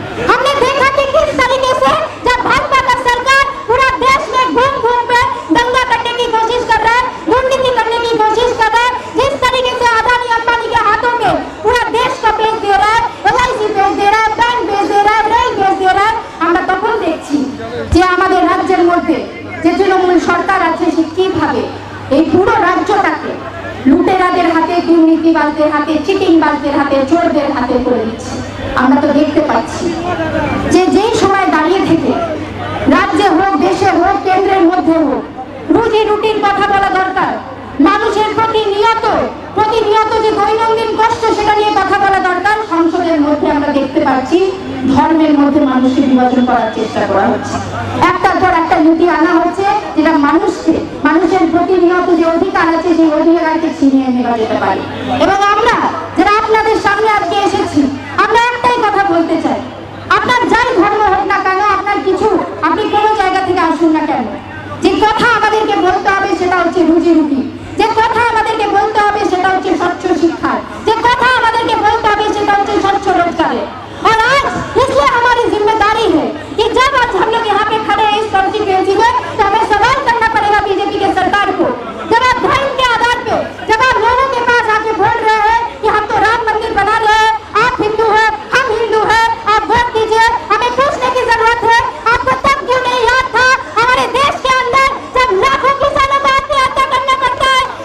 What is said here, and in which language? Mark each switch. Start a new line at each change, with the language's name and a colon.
Hindi: हमने देखा कि किस तरीके से जब भाजपा का सरकार पूरा देश में घूम घूम पे दंगा करने की कोशिश कर रहा है, दुर्नीति करने की कोशिश कर रहा है, जिस तरीके से अदानी अंबानी के हाथों में पूरा देश का बेच दे रहा है, LIC बेच दे रहा है, बैंक बेच दे रहा है, रेल बेच दे रहा है।
Bangla: আমরা তখন দেখছি যে আমাদের রাজ্যের মধ্যে যে তৃণমূল সরকার আছে সে কিভাবে এই পুরো রাজ্যটাকে লুটেরাদের হাতে, দুর্নীতিবাজদের হাতে, চিটিংবাজদের হাতে, চোরদের হাতে করে দিচ্ছে। আমরা তো দেখতে পাচ্ছি যে যেই সময় দাঁড়িয়ে থেকে রাজ্যে হোক, দেশে হোক, কেন্দ্রের মধ্যে হোক, রুজি রুটির কথা বলা দরকার। মানুষের প্রতিনিয়ত যে দৈনন্দিন কষ্ট সেটা নিয়ে কথা বলা দরকার। সংসদের মধ্যে আমরা দেখতে পাচ্ছি ধর্মের মধ্যে মানুষকে বিভাজন করার চেষ্টা করা হচ্ছে। একটার পর একটা নীতি আনা হচ্ছে যেটা মানুষের প্রতিনিয়ত যে অধিকার আছে সেই অধিকারকে ছিনিয়ে নেওয়া যেতে পারে। এবং আমরা যারা আপনাদের সামনে আজকে এসেছি, আমরা একটাই কথা বলতে চাই, আপনার যাই ধর্ম হোক না কেন, আপনার কিছু আপনি কোনো জায়গা থেকে আসুন না কেন, যে কথা আমাদেরকে বলতে হবে সেটা হচ্ছে রুজি রুটি, যে কথা আমাদেরকে বলতে হবে সেটা হচ্ছে স্বচ্ছ শিক্ষার, যে কথা আমাদেরকে বলতে হবে সেটা হচ্ছে স্বচ্छ रोजगार।
Hindi: और आज इसलिए हमारी जिम्मेदारी है कि जब आज हम लोग यहाँ पे खड़े हैं इस कॉन्स्टिट्यूएंसी में, तो हमें सवाल करना पड़ेगा बीजेपी के सरकार को। जब आप धर्म के आधार पे, जब आप लोगों के पास आके बोल रहे हैं कि हम तो राम मंदिर बना रहे हैं, आप हिंदू है, हम हिंदू है, आप वोट दीजिए, हमें पूछने की जरूरत है आपको तब क्यों नहीं याद था हमारे देश के अंदर जब लाखों किसानों को आत्महत्या करना पड़ता है,